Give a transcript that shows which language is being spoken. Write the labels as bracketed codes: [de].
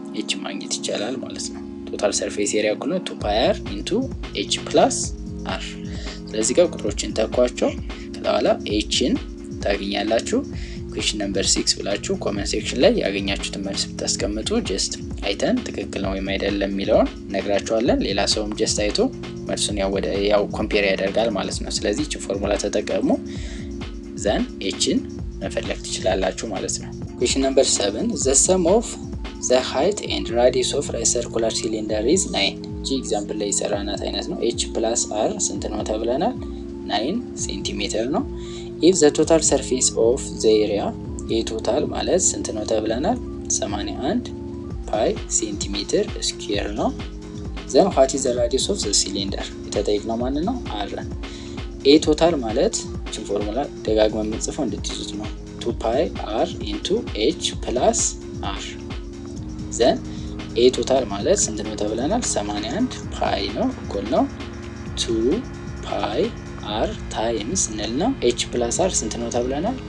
[am] ኤች ማግኘት ይቻላል ማለት ነው። ቶታል ሰርፌስ ኤሪያ እኩል ነው 2 ፓይ አር ኢንቱ ኤች ፕላስ አር። ስለዚህ ጋር ቁጥሮችን ተኳቸው ከኋላ ኤችን ታገኛላችሁ። ኩዌስችን ነምበር 6 ብላችሁ ኮሜንት ሴክሽን ላይ ያገኛችሁትን መልስ ብታስቀምጡ ጀስት አይተን ትክክል ነው ወይም አይደለም የሚለውን ነግራችኋለን። ሌላ ሰውም ጀስት አይቶ መልሱን ያው ኮምፔር ያደርጋል ማለት ነው። ስለዚህ እቺ ፎርሙላ ተጠቀሙ ዘን ኤችን መፈለግ ትችላላችሁ ማለት ነው። ኩዌስችን ነምበር 7 [en] the sum of the height and radius of a circular cylinder is 9። [am] እቺ ኤግዛምፕል ላይ ሰራናት አይነት ነው። h plus r ስንት ነው ተብለናል? 9 ሴንቲሜትር ነው። [en] if the total surface of the area total [am] ማለት ስንት ነው ተብለናል? 81 ፓይ ሴንቲሜትር ስኩዌር ነው። [en] then what is the radius of the cylinder [am] የተጠየቅነው ማን ነው? r። a total ማለት እቺን ፎርሙላ ደጋግመን የምንጽፈው እንድትይዙት ነው። 2 ፓይ r into h plus r then a total ማለት ስንት ነው ተብለናል? 81 ፓይ ነው እኩል ነው 2 ፓይ r ታይምስ እንልና h plus r ስንት ነው ተብለናል?